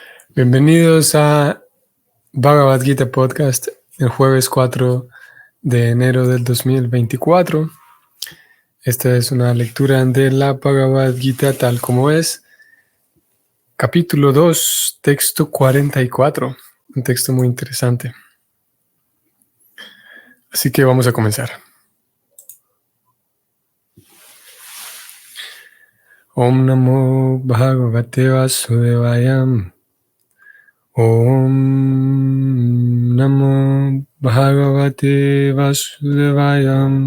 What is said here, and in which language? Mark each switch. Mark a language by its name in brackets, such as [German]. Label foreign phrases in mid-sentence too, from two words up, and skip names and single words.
[Spanish] Bienvenidos a Bhagavad Gita Podcast, el jueves 4 de enero del 2024. Esta es una lectura de la Bhagavad Gita tal como es, capítulo 2, texto 44, un texto muy interesante. Así que vamos a comenzar. [Sanskrit] ॐ नमो भगवते वासुदेवाय. ॐ नमो भगवते वासुदेवाय.